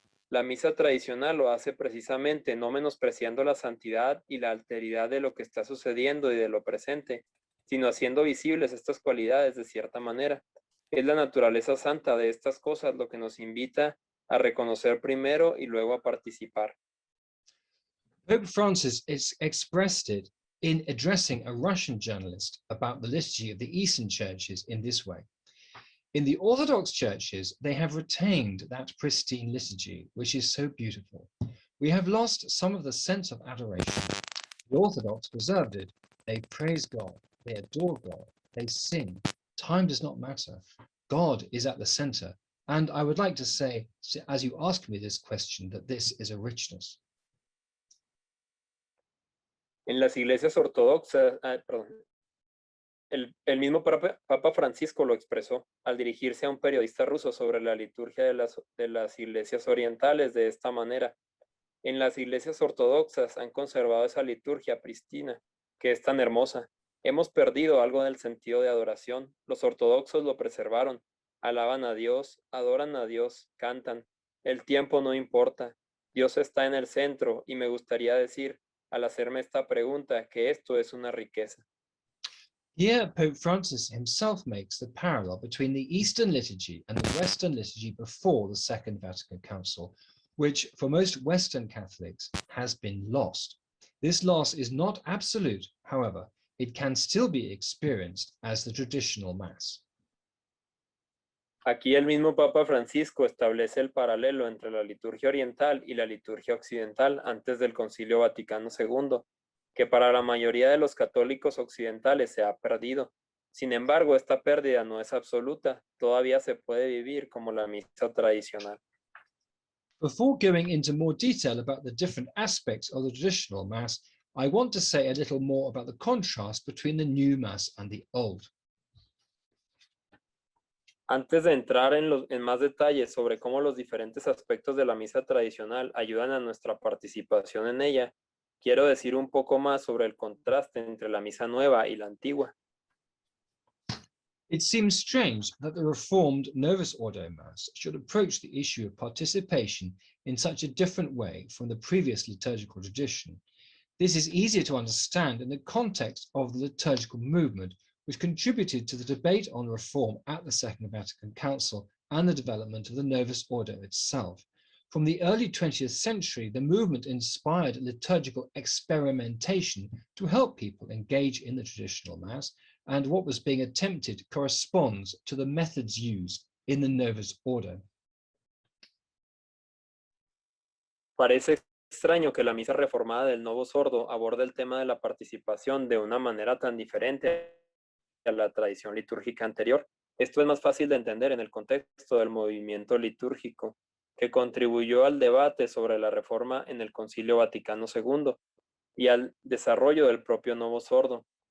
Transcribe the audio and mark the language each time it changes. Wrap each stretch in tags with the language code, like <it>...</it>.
<es>La misa tradicional lo hace precisamente no menospreciando la santidad y la alteridad de lo que está sucediendo y de lo presente, sino haciendo visibles estas cualidades de cierta manera. Es la naturaleza santa de estas cosas lo que nos invita a reconocer primero y luego a participar.</es> <en>Pope Francis expressed it in addressing a Russian journalist about the liturgy of the Eastern churches in this way. In the Orthodox churches, they have retained that pristine liturgy, which is so beautiful. We have lost some of the sense of adoration. The Orthodox preserved it. They praise God, they adore God, they sing. Time does not matter. God is at the center. And I would like to say, as you ask me this question, that this is a richness.</en> <es>En las iglesias ortodoxas, el mismo Papa Francisco lo expresó al dirigirse a un periodista ruso sobre la liturgia de las iglesias orientales de esta manera. En las iglesias ortodoxas han conservado esa liturgia pristina, que es tan hermosa. Hemos perdido algo del sentido de adoración. Los ortodoxos lo preservaron. Alaban a Dios, adoran a Dios, cantan. El tiempo no importa. Dios está en el centro y me gustaría decir, al hacerme esta pregunta, que esto es una riqueza.</es> <en>Here, Pope Francis himself makes the parallel between the Eastern liturgy and the Western liturgy before the Second Vatican Council, which for most Western Catholics has been lost. This loss is not absolute, however, it can still be experienced as the traditional Mass.</en> <es>Aquí el mismo Papa Francisco establece el paralelo entre la liturgia oriental y la liturgia occidental antes del Concilio Vaticano II, que para la mayoría de los católicos occidentales se ha perdido. Sin embargo, esta pérdida no es absoluta, todavía se puede vivir como la misa tradicional.</es> <en>Before going into more detail about the different aspects of the traditional Mass, I want to say a little more about the contrast between the new Mass and the old.</en> <es>Antes de entrar en más detalles sobre cómo los diferentes aspectos de la misa tradicional ayudan a nuestra participación en ella, quiero decir un poco más sobre el contraste entre la misa nueva y la antigua.</es> <en>It seems strange that the Reformed Novus Ordo Mass should approach the issue of participation in such a different way from the previous liturgical tradition. This is easier to understand in the context of the liturgical movement, which contributed to the debate on reform at the Second Vatican Council and the development of the Novus Ordo itself. From the early 20th century, the movement inspired liturgical experimentation to help people engage in the traditional Mass, and what was being attempted corresponds to the methods used in the Novus Ordo.</en> <es>Parece extraño que la misa reformada del Novus Ordo aborde el tema de la participación de una manera tan diferente a la tradición litúrgica anterior. Esto es más fácil de entender en el contexto del movimiento litúrgico que contribuyó al debate sobre la reforma en el Concilio Vaticano II y al desarrollo del propio Novus Ordo.</es>